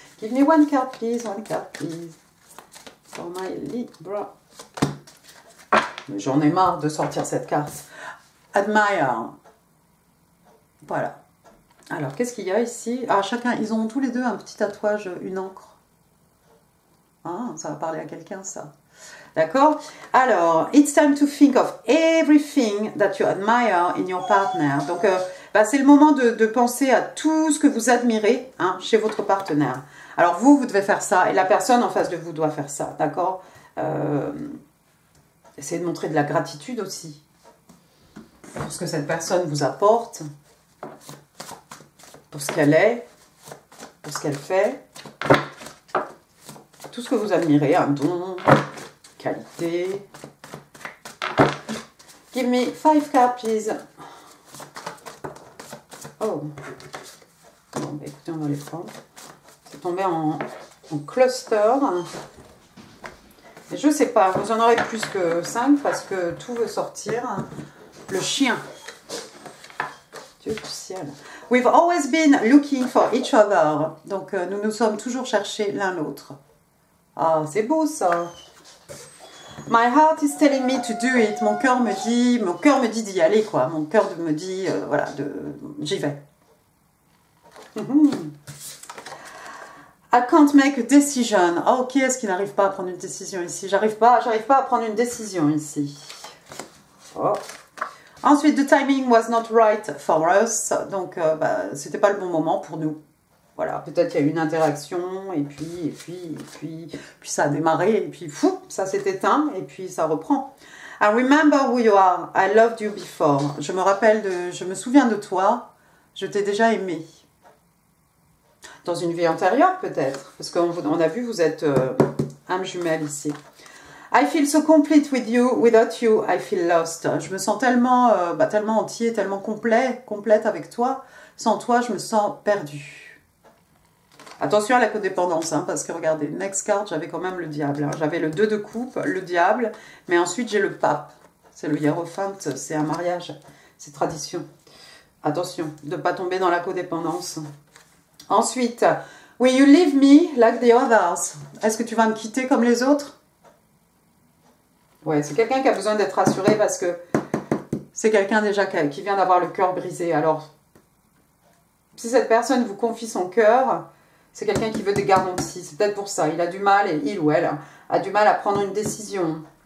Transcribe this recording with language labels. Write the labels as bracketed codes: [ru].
[en] Give me one card, please. One card, please. For my Libra. [fr] J'en ai marre de sortir cette carte. Admire. Voilà. Alors, qu'est-ce qu'il y a ici? Ah, chacun, ils ont tous les deux un petit tatouage, une encre. Ah, ça va parler à quelqu'un, ça. D'accord? [en] Alors, it's time to think of everything that you admire in your partner. Donc, [fr] bah, c'est le moment de penser à tout ce que vous admirez hein, chez votre partenaire. Alors vous devez faire ça et la personne en face de vous doit faire ça, d'accord? Essayez de montrer de la gratitude aussi pour ce que cette personne vous apporte, pour ce qu'elle est, pour ce qu'elle fait, tout ce que vous admirez, un don, qualité. [en] Give me 5 cards, please. [fr] Oh. Bon, bah, écoutez, on va les prendre. C'est tombé en cluster. Et je sais pas, vous en aurez plus que 5 parce que tout veut sortir. Le chien. Dieu du ciel. [en] We've always been looking for each other. [fr] Donc, nous nous sommes toujours cherchés l'un l'autre. Ah, c'est beau ça. [en] My heart is telling me to do it. [fr] Mon cœur me dit d'y aller, quoi. Mon cœur me dit, voilà, j'y vais. [en] I can't make a decision. [fr] Oh, qui est-ce qui n'arrive pas à prendre une décision ici? J'arrive pas à prendre une décision ici. Oh. [en] Ensuite, the timing was not right for us. [fr] Donc, bah, c'était pas le bon moment pour nous. Voilà, peut-être qu'il y a eu une interaction, et puis ça a démarré, et puis fou, ça s'est éteint, et puis ça reprend. [en] I remember who you are. I loved you before. [fr] Je me souviens de toi. Je t'ai déjà aimé. Dans une vie antérieure, peut-être. Parce qu'on a vu, vous êtes âme jumelle ici. [en] I feel so complete with you. Without you, I feel lost. [fr] Je me sens tellement, tellement entier, tellement complète avec toi. Sans toi, je me sens perdue. Attention à la codépendance, hein, parce que regardez, [en] next card, [fr] j'avais quand même le diable. Hein. J'avais le 2 de coupe, le diable, mais ensuite j'ai le pape. C'est le hiérophante, c'est un mariage, c'est tradition. Attention, de ne pas tomber dans la codépendance. [en] Ensuite, will you leave me like the others? [fr] Est-ce que tu vas me quitter comme les autres? Ouais, c'est quelqu'un qui a besoin d'être rassuré parce que c'est quelqu'un déjà qui vient d'avoir le cœur brisé. Alors, si cette personne vous confie son cœur, c'est quelqu'un qui veut des garanties. C'est peut-être pour ça. Il a du mal, il ou elle a du mal à prendre une décision.